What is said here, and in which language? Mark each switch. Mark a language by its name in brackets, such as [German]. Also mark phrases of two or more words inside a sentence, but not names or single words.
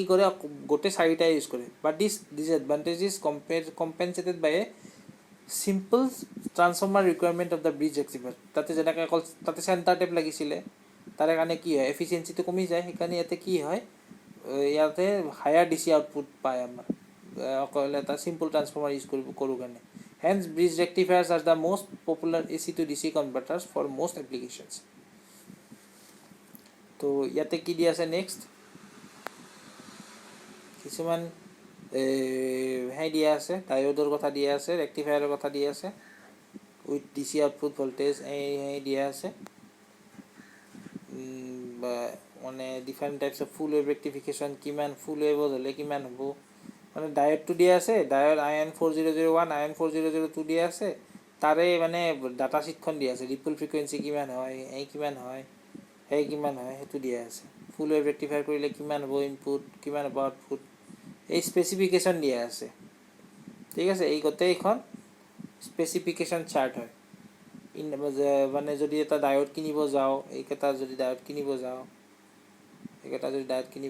[Assamese] কৰে গোটে চাৰিটা ইউজ কৰে [English] but this disadvantage is compensated by a simple transformer requirement of the bridge rectifier [Assamese] তাতে যেনেকৈ তাতে সেন্টাৰ টেপ লাগিছিল তাৰে কাৰণে কি হয় এফিচিয়েন্সি তো কমি যায় সেইকাৰণে ইয়াতে কি হয় ইয়াতে [English] higher DC output [Assamese] পায় আমাৰ অকল এটা [English] simple transformer [Assamese] ইউজ কৰো কাৰণে [English] hence bridge rectifiers are the most popular AC to DC converters for most applications [Assamese] তো ইয়াতে কি দিয়া আছে নেক্সট কিছুমান হাই দিয়া আছে ডায়োডৰ কথা দিয়া আছে ৰেক্টিফায়াৰৰ কথা দিয়া আছে [English] with DC output voltage [Assamese] এই দিয়া আছে মানে [English] different types of full wave rectification [Assamese] কিমান [English] full wave [Assamese] হলে কিমান হ'ব মানে [English] diode two [Assamese] দিয়া আছে ডায়োড IN4001 IN4002 দিয়া আছে তাৰে মানে ডাটা শীটখন দিয়া আছে [English] ripple frequency [Assamese] কিমান হয় এই কিমান হয় এই কিমান হয় হেতু দিয়া আছে [English] full wave rectifier [Assamese] কৰিলে কিমান হ'ব ইনপুট কিমান হ'ব আউটপুট এই স্পেসিফিকেশন দিয়া আছে ঠিক আছে এই গোটেইখন [English] specification chart [Assamese] হয় মানে যদি এটা ডায়োড কিনিব যাও এইকেটা যদি ডায়োড কিনিব যাও এইকেটা যদি ডায়োড কিনিব